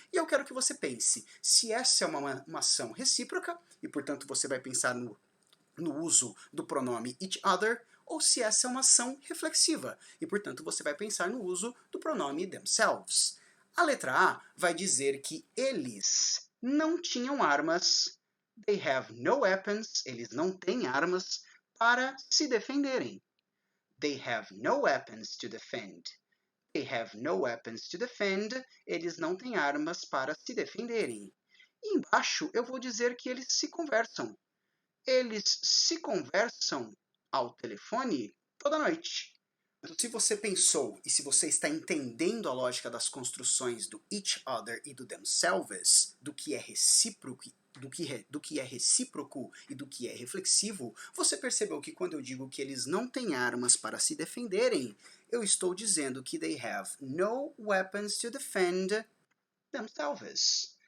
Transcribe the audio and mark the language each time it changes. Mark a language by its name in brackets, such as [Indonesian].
[Portuguese] E eu quero que você pense, se essa é uma ação recíproca, e portanto você vai pensar no uso do pronome each other, ou se essa é uma ação reflexiva, e portanto você vai pensar no uso do pronome themselves. A letra A vai dizer que eles não tinham armas, [English] they have no weapons, [Portuguese] eles não têm armas para se defenderem. [English] They have no weapons to defend. They have no weapons to defend. [Portuguese] Eles não têm armas para se defenderem. E embaixo eu vou dizer que eles se conversam. Eles se conversam ao telefone toda noite. Então, se você pensou e se você está entendendo a lógica das construções do each other e do themselves, do que é recíproco do que é recíproco e do que é reflexivo, você percebeu que quando eu digo que eles não têm armas para se defenderem, eu estou dizendo que [English] they have no weapons to defend themselves.